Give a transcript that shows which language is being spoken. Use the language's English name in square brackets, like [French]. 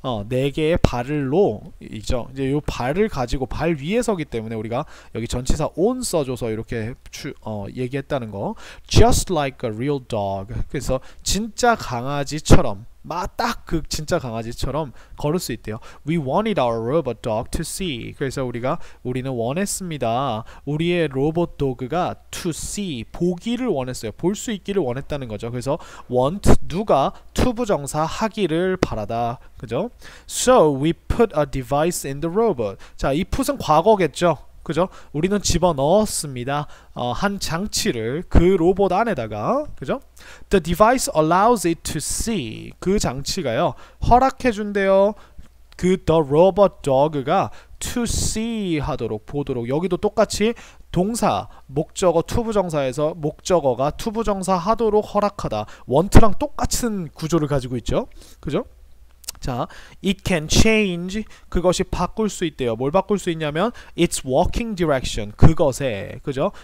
[Korean] 네 개의 발로 이죠. 이제 요 발을 가지고 발 위에 서기 때문에 우리가 여기 전치사 on 써줘서 이렇게 얘기했다는 거. [English] Just like a real dog. [Korean] 그래서 진짜 강아지처럼 딱 그 진짜 강아지처럼 걸을 수 있대요. [English] We wanted our robot dog to see. [Korean] 그래서 우리는 원했습니다. 우리의 로봇 도그가 to see 보기를 원했어요. 볼 수 있기를 원했다는 거죠. 그래서 want 누가 to 부정사 하기를 바라다. 그죠? [English] So we put a device in the robot. [Korean] 자, 이 put은 과거겠죠. 그죠? 우리는 집어 넣었습니다. 한 장치를 그 로봇 안에다가, 그죠? [English] The device allows it to see. [Korean] 그 장치가요, 허락해 준대요. [English] the robot dog가 to see [Korean] 하도록, 보도록. 여기도 똑같이 동사, 목적어, 투부정사에서 목적어가 투부정사 하도록 허락하다. want랑 똑같은 구조를 가지고 있죠. 그죠? 자, [English] it can change. [Korean] 그것이 바꿀 수 있대요. 뭘 바꿀 수 있냐면 [English] its walking direction. [Korean] 그것에, 그죠?